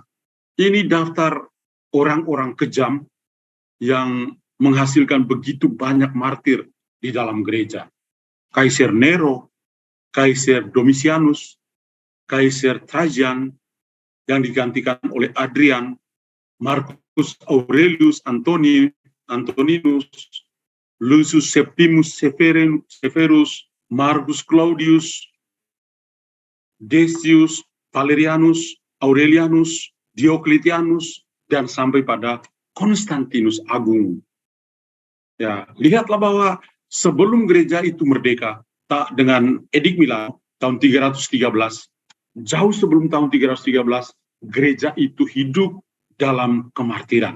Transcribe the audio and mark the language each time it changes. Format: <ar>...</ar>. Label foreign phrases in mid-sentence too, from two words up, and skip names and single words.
<id>Ini daftar orang-orang kejam yang menghasilkan begitu banyak martir di dalam gereja. Kaisar Nero, Kaisar Domitianus, Kaisar Trajan, yang digantikan oleh Adrian, Marcus Aurelius Antoninus, Lucius Septimus Severus, Marcus Claudius, Decius, Valerianus, Aurelianus, Diocletianus, dan sampai pada Konstantinus Agung. Ya, lihatlah bahwa sebelum gereja itu merdeka, tak dengan Edik Milan tahun 313, jauh sebelum tahun 313, gereja itu hidup dalam kemartiran.</id>